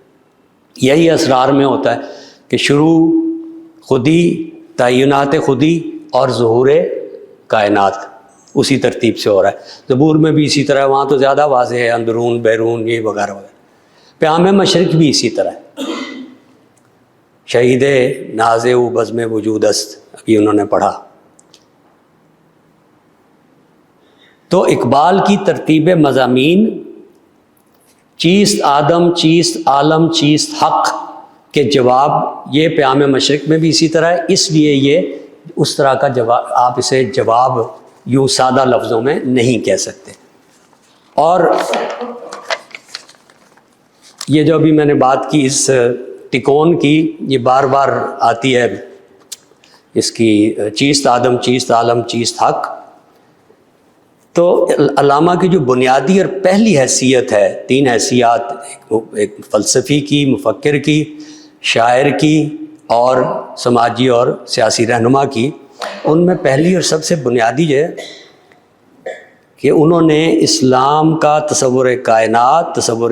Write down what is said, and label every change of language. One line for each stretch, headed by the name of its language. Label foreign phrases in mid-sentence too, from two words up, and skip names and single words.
Urdu: یہی اسرار میں ہوتا ہے کہ شروع خودی، تعینات خودی اور ظہور کائنات اسی ترتیب سے ہو رہا ہے۔ زبور میں بھی اسی طرح، وہاں تو زیادہ واضح ہے، اندرون بیرون یہ وغیرہ وغیرہ۔ پیام مشرق بھی اسی طرح ہے،
Persian: شہید نازِ او بزم وجود است،
Urdu: ابھی انہوں نے پڑھا۔ تو اقبال کی ترتیب مضامین
Persian: چیست آدم، چیست عالم، چیست حق
Urdu: کے جواب، یہ پیام مشرق میں بھی اسی طرح ہے، اس لیے یہ اس طرح کا جواب، آپ اسے جواب یوں سادہ لفظوں میں نہیں کہہ سکتے۔ اور یہ جو ابھی میں نے بات کی اس تکون کی، یہ بار بار آتی ہے اس کی،
Persian: چیست آدم، چیست عالم، چیست حق۔
Urdu: تو علامہ کی جو بنیادی اور پہلی حیثیت ہے، تین حیثیات، ایک فلسفی کی، مفکر کی، شاعر کی، اور سماجی اور سیاسی رہنما کی، ان میں پہلی اور سب سے بنیادی ہے کہ انہوں نے اسلام کا تصور کائنات، تصور